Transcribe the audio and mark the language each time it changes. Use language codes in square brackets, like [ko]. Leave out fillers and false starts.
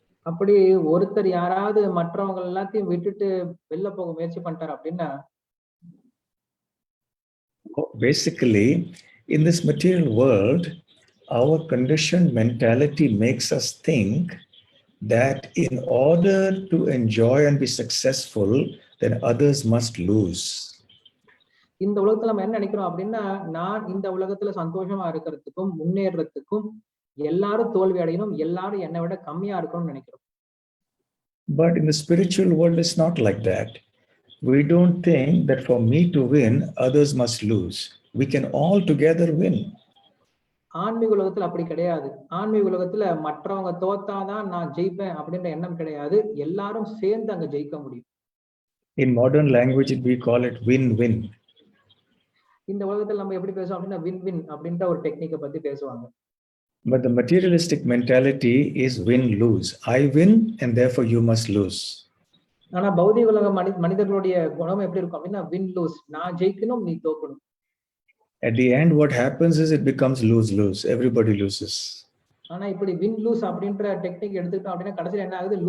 [ta] அப்படி ஒருத்தர் யாராவது மற்றவங்க எல்லாத்தையும் விட்டுட்டு வெளில போக முயற்சி பண்ணிட்டார் அப்படின்னா, [en] basically in this material world, our conditioned mentality makes us think that in order to enjoy and be successful, then others must lose. [ta] இந்த உலகத்துல நம்ம என்ன நினைக்கிறோம் அப்படின்னா, நான் இந்த உலகத்துல சந்தோஷமா இருக்கிறதுக்கும் முன்னேறதுக்கும் எல்லாரும் தோல்வி அடையணும், எல்லாரும் என்னை விட கம்மியா இருக்கணும்னு நினைக்கிறோம். [en] But in the spiritual world, it's not like that. We don't think that for me to win, others must lose. We can all together win. [ta] ஆன்மீக உலகத்துல அப்படி கிடையாது. ஆன்மீக உலகத்துல மற்றவங்க தோத்தாதான் நான் ஜெயிப்பேன் அப்படின்ற எண்ணம் கிடையாது. எல்லாரும் சேர்ந்து அங்க ஜெயிக்க முடியும். [en] In modern language, we call it win-win. [ta] இந்த உலகத்துல நம்ம எப்படி பேசுவோம் அப்படின்னா வின் வின் அப்படின்ற ஒரு டெக்னிக்கை பத்தி பேசுவாங்க. [en] But the materialistic mentality is win-lose. I win and therefore you must lose. [ta] ஆனா பௌதிக உலக மனிதர்களுடைய குணம் எப்படி இருக்கும் அப்படின்னா வின் லூஸ். நான் ஜெயிக்கணும், நீ தோக்கணும். [en] At the end, what happens is it becomes lose-lose. Everybody loses. [ta] ஆனா இப்படி வின் லூஸ் அப்படின்ற டெக்னிக் எடுத்துக்கிட்டோம் அப்படின்னா கடைசியில் என்ன ஆகுது?